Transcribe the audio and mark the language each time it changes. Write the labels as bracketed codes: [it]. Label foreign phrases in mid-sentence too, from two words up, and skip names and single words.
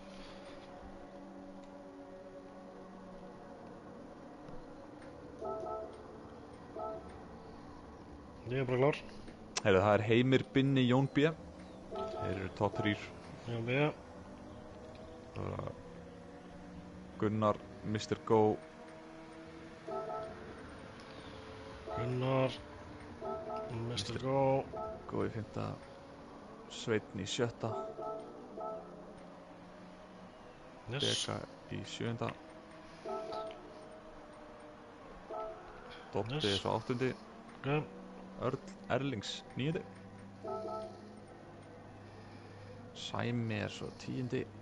[is] Ég er bara klár. Heyrðu, það er Heimir, Binni, Jón B. Þeir eru top 3. Jón B. Gunnar, Mr. Go. Gunnar, Mr. Go. Go í 5. Sveinn í 7. Yes. Deka í 7. Dotti er svo 8. Okay. Erlings 9. Sæmi er svo 10.